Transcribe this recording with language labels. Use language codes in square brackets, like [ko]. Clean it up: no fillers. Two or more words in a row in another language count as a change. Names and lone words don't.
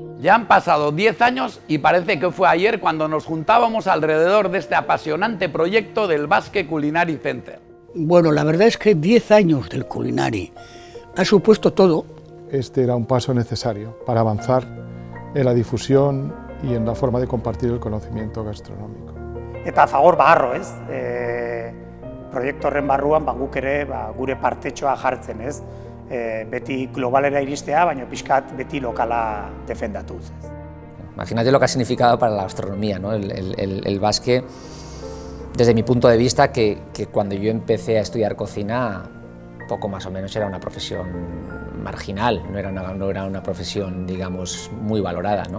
[es] Ya han pasado 10 años y parece que fue ayer cuando nos juntábamos alrededor de este apasionante proyecto del Basque Culinary Center. Bueno, la verdad es que 10 años del Culinary ha supuesto todo. Este era un paso necesario para avanzar en la difusión y en la forma de compartir el conocimiento gastronómico. [eu] Eta Fagor baharro, ez? Proiektu horren barruan guk ere gure partetxoa jartzen, ez? Beti globalera iristea, baina pixkat beti lokala defendatuz. [es] Imagínate lo que ha significado para la gastronomía, ¿no? El basque, desde mi punto de vista, que cuando yo empecé a estudiar cocina, poco más o menos era una profesión marginal, no era una profesión, digamos, muy valorada, ¿no?